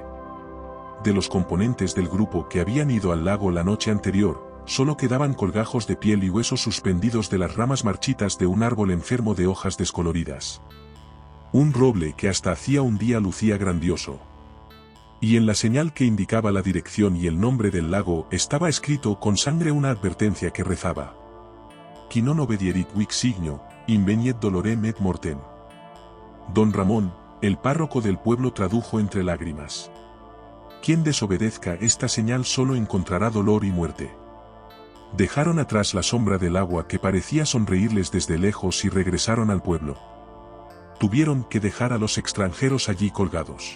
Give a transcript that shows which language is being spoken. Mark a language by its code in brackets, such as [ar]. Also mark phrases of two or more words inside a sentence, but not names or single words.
[es] De los componentes del grupo que habían ido al lago la noche anterior, solo quedaban colgajos de piel y huesos suspendidos de las ramas marchitas de un árbol enfermo de hojas descoloridas. Un roble que hasta hacía un día lucía grandioso. Y en la señal que indicaba la dirección y el nombre del lago estaba escrito con sangre una advertencia que rezaba: [la] «Qui non obedierit vix signo, inveniet dolorem et mortem». [es] Don Ramón, el párroco del pueblo, tradujo entre lágrimas: «Quien desobedezca esta señal solo encontrará dolor y muerte». Dejaron atrás la sombra del agua que parecía sonreírles desde lejos y regresaron al pueblo. Tuvieron que dejar a los extranjeros allí colgados.